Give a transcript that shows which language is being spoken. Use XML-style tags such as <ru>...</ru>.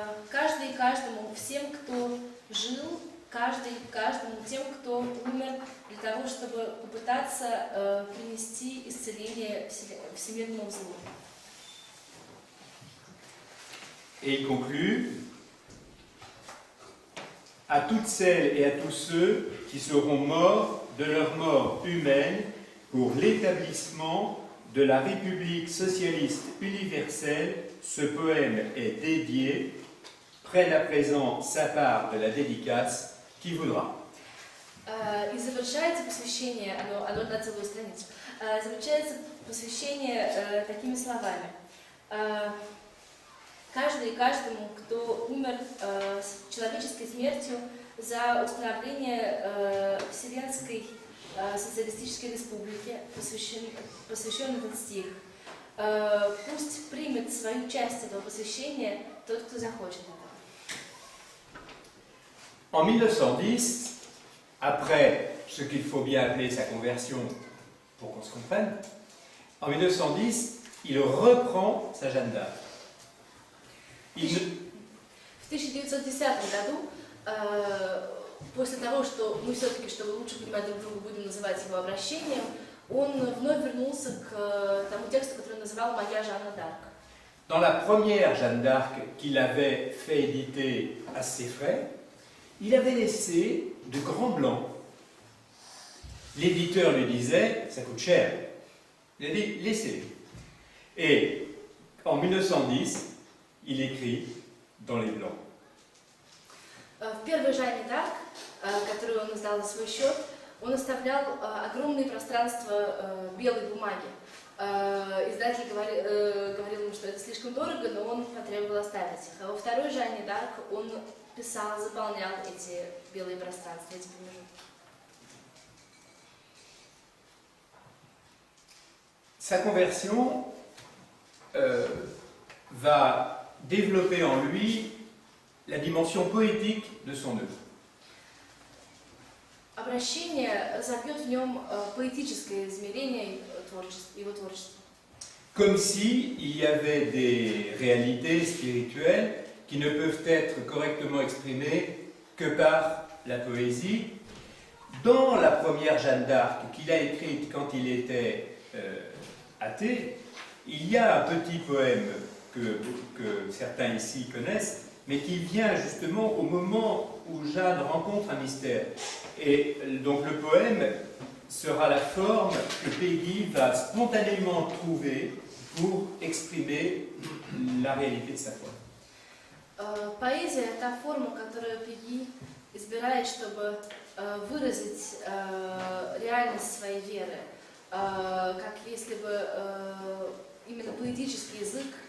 <ru>Каждый и каждому, всем, кто жил, каждый и каждому, тем, кто умер, для того, чтобы попытаться принести исцеление всемирному злу.</ru> <fr>Et il conclut: à toutes celles et à tous ceux qui seront morts de leur mort humaine pour l'établissement de la République socialiste universelle, ce poème est dédié. Prenne à présent sa part de la dédicace qui voudra.</fr> <ru>И завершается посвящение, оно на целую страницу, завершается посвящение такими словами. Каждый и каждому, кто умер человеческой смертью за установление Вселенской социалистической республики, посвящен этот стих. Пусть примет свою часть этого посвящения тот, кто захочет этого.</ru> <fr>En 1910, après ce qu'il faut bien appeler sa conversion pour qu'on se comprenne, en 1910, il reprend sa Jeanne d'Arc.</fr> <ru>В 1910 году, после того, что мы все-таки, чтобы лучше понимать друг друга, будем называть его обращением, он вновь вернулся к тому тексту, который он называл «Моя Жанна д'Арк».</ru> <fr>Dans la première Jeanne d'Arc qu'il avait fait éditer à ses frais, il avait laissé de grands blancs. L'éditeur lui disait: ça coûte cher. Il a dit: laissez-les. Et en 1910, il écrit dans les blancs.</fr> <ru>В первой Жанне д'Арк, которую он издал за свой счет, он оставлял огромные пространства белой бумаги. Издатель говорил ему, что это слишком дорого, но он потребовал оставить их. А во второй Жанне д'Арк он писал, заполнял эти белые пространства, эти промежутки.</ru> <fr>Sa conversion va développer en lui la dimension poétique de son œuvre.</fr> <ru>Обращение разовьет в нем поэтическое измерение его творчества.</ru> <fr>Comme si il y avait des réalités spirituelles qui ne peuvent être correctement exprimées que par la poésie. Dans la première Jeanne d'Arc qu'il a écrite quand il était athée, il y a un petit poème que certains ici connaissent, mais qui vient justement au moment où Jeanne rencontre un mystère. Et donc le poème sera la forme que Peggy va spontanément trouver pour exprimer la réalité de sa foi.</fr> <ru>Поэзия – это та форма, которую Пегги избирает, чтобы выразить реальность своей веры, как если бы именно поэтический язык</ru>